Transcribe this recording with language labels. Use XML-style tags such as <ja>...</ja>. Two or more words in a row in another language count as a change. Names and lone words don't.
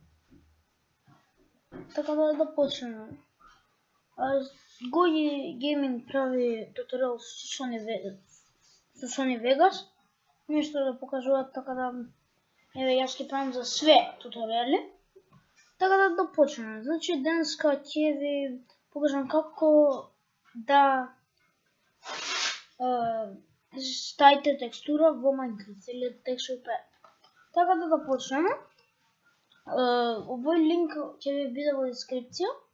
<mk>Така да почнем. Гоги Гейминг прави туториал с Sony Vegas. Нещо да покажуват, така да... аз ги правим за све туториали. Така да почнем. Значи днеска ќе ви покажам како да ставите текстура во Minecraft или Texture Pack. Така да почнем. Овој линк ќе ви биде во дескрипција.</mk>